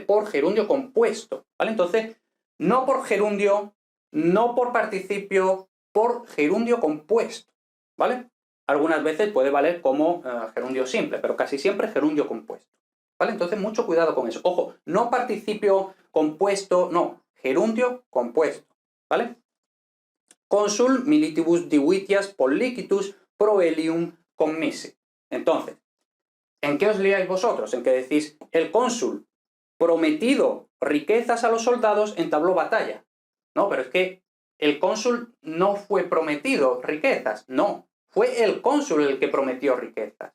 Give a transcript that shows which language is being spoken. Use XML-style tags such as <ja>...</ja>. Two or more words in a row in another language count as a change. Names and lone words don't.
<es>Por gerundio compuesto, ¿vale? Entonces, no por gerundio, no por participio, por gerundio compuesto, ¿vale? Algunas veces puede valer como gerundio simple, pero casi siempre gerundio compuesto, ¿vale? Entonces, mucho cuidado con eso. Ojo, no participio compuesto, no, gerundio compuesto, ¿vale?</es> <la>Consul militibus divitias pollicitus proelium commisse.</la> <es>Entonces, ¿en qué os liáis vosotros? En que decís, el cónsul prometido riquezas a los soldados entabló batalla. No, pero es que el cónsul no fue prometido riquezas, no, fue el cónsul el que prometió riquezas.</es>